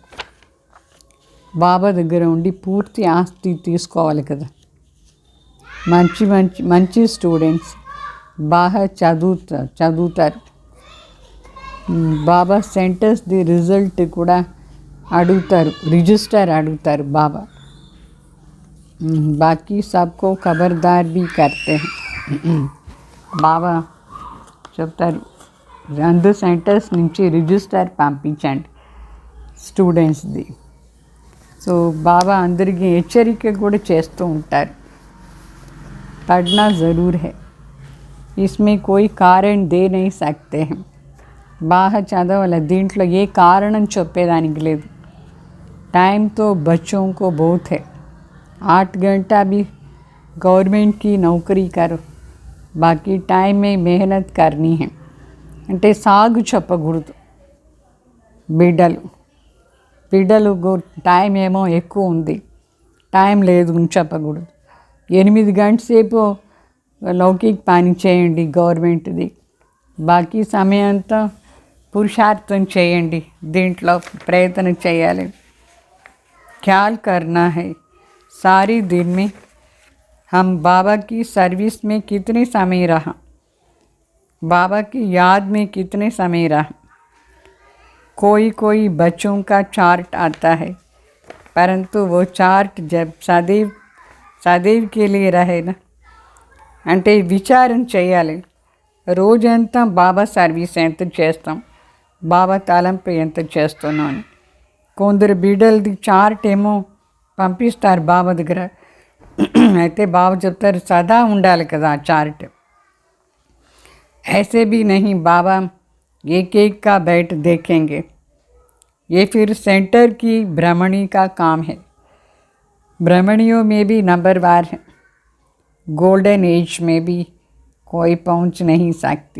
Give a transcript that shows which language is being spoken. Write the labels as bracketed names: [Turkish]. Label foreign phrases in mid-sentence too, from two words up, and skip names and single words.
[Telugu] బాబా దగ్గర ఉండి పూర్తి ఆస్తి తీసుకోవాలి కదా. మంచి మంచి మంచి స్టూడెంట్స్ బాగా చదువుతారు. బాబా సెంటర్స్ది రిజల్ట్ కూడా అడుగుతారు, రిజిస్టర్ అడుగుతారు బాబా. [Hindi] बाकी सबको खबरदार भी करते हैं. [Telugu] బాబా చెప్తారు, 2 సెంటర్స్ నుంచి రిజిస్టర్ పంపించండి స్టూడెంట్స్ది. సో బాబా అందరికీ హెచ్చరిక కూడా చేస్తూ ఉంటారు. [Hindi] पढ़ना ज़रूर है, इसमें कोई कारण दे नहीं सकते हैं. [Telugu] బాగా చదవాలి, దీంట్లో ఏ కారణం చెప్పేదానికి లేదు. [Hindi] टाइम तो बच्चों को बहुत है. 8 घंटा भी गवर्नमेंट की नौकरी करो, बाकी टाइम में मेहनत करनी है. [Telugu] అంటే సాగు చెప్పకూడదు. బిడ్డలు టైం ఏమో ఎక్కువ ఉంది, టైం లేదు అని చెప్పకూడదు. 8 గంటల సేపు లౌకిక పని చేయండి గవర్నమెంట్ది, బాకీ సమయం అంతా పురుషార్థం చేయండి, దీంట్లో ప్రయత్నం చేయాలి. [Hindi] ख्याल करना है सारी दिन में हम बाबा की सर्विस में कितने समय रहा, बाबा की याद में कितने समय रहा. कोई बच्चों का चार्ट आता है, परंतु वो चार्ट जब సదైవ్ के लिए रहे ना. [Telugu] అంటే విచారం చేయాలి. రోజంతా బాబా సర్వీస్ ఎంత చేస్తాం, బాబా తలంపు ఎంత చేస్తున్నాం అని. కొందరు బిడ్డలది చార్ట్ ఏమో పంపిస్తారు బాబా దగ్గర. అయితే బాబా చెప్తారు, సదా ఉండాలి కదా ఆ చార్ట్. [Hindi] ऐसे भी नहीं बाबा एक का बैठ देखेंगे, ये फिर सेंटर की भ्रमणी का काम है. ब्राह्मणियों में भी नंबरवार है. गोल्डन एज में भी कोई पहुंच नहीं सकती.